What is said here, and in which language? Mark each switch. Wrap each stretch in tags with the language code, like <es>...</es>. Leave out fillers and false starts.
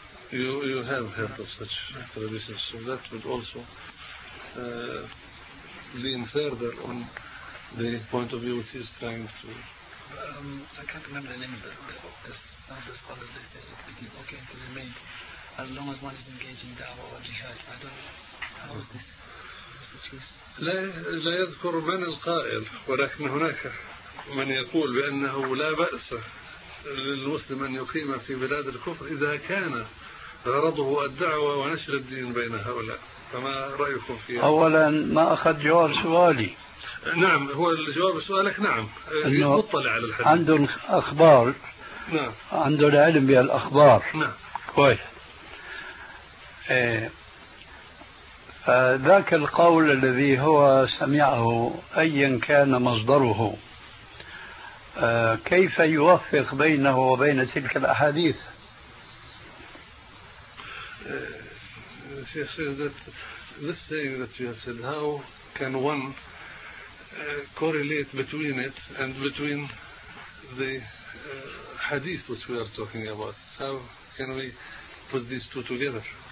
<en>You have heard of such traditions, so that would also lean further on the point of view which he's trying to. I can't remember the name of the book. It's not the scholar list. It's okay to the main. As long as one is engaged in da'wah or jihad, I don't know. How is this?</en> <ar>لا يذكر من القائل، ولكن هناك من يقول بأنه لا بأس للمسلم أن يقيم في بلاد الكفر إذا كان غرضه الدعوة ونشر الدين بين هؤلاء، فما رأيكم فيها؟ أولا ما أخذ جواب سؤالي. نعم، هو الجواب سؤالك نعم، أنه مطلع على الحديث، عندهم أخبار. نعم، عندهم العلم بالأخبار. نعم، كويس. ذاك القول الذي هو سمعه أيا كان مصدره، كيف يوفق بينه وبين تلك الأحاديث؟</ar> <en>The Sheikh says that this saying that you have said, how can one correlate between it and between the hadith which we are talking about? How can we put these two together?</en>